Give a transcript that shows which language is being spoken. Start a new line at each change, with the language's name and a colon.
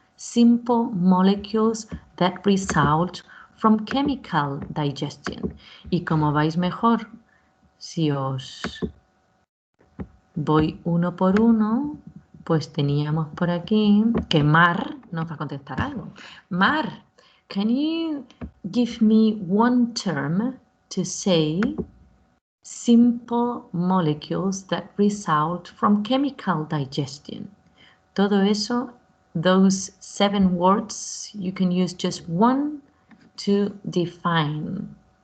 English: Simple molecules that result from chemical digestion.
Spanish: Y como vais mejor, si os voy uno por uno, pues teníamos por aquí que Mar nos va a contestar algo.
English: Mar, can you give me one term to say simple molecules that result from chemical digestion?
Spanish: Todo eso,
English: those 7 words, you can use just one to define.